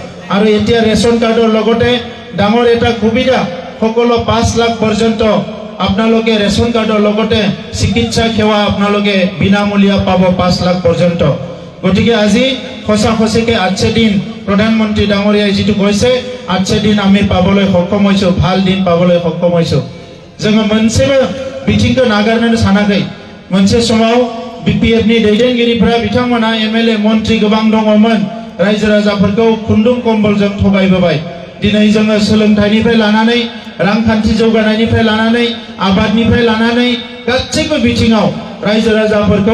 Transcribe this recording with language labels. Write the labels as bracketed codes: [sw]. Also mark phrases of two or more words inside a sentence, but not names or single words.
[as] আৰু এতিয়া ৰেচন কাৰ্ডৰ লগতে ডাঙৰ এটা সুবিধা সকলো 5 লাখ পৰ্যন্ত আপোনালোকে ৰেচন কাৰ্ডৰ লগতে চিকিৎসা সেৱা আপোনালোকে বিনামূলীয়া পাব 5 লাখ পৰ্যন্ত গতিকে আজি খসাখসিকে 8 দিন প্ৰধানমন্ত্ৰী ডাঙৰীয়াই যেটো কৈছে 8 দিন আমি পাবলৈ সক্ষম হৈছো ভাল দিন পাবলৈ সক্ষম হৈছো [brx] जोङो मोनसेबो बिथिंखौ नागारनो सानाखै मोनसे समाव बीपीएफ नि दैदेनगिरिफोरा बिथांमोना एमएलए मन्त्रि गोबां दङमोन रायजो राजाफोरखौ खुन्दुं कम्बलजों थगायबोबाय दिनै जोङो सोलोंथाइनिफ्राय लानानै रांखान्थि जौगानायनिफ्राय लानानै आबादनिफ्राय लानानै गासैबो बिथिङाव रायजो राजाफोरखौ